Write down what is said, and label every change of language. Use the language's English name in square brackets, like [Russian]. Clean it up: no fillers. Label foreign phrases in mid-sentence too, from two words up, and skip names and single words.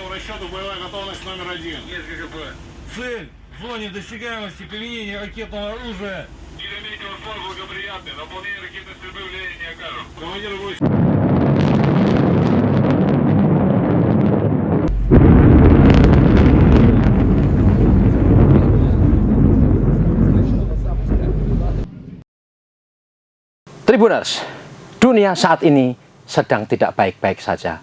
[Russian] расчету боевая готовность номер 1. Есть ГКП. Цель в зоне досягаемости применения ракетного оружия. Метеосфор благоприятный, наполнение ракетной стрельбы влияния не окажет. Командир будет. [Indonesian] Tribuners, dunia saat ini sedang tidak baik-baik saja.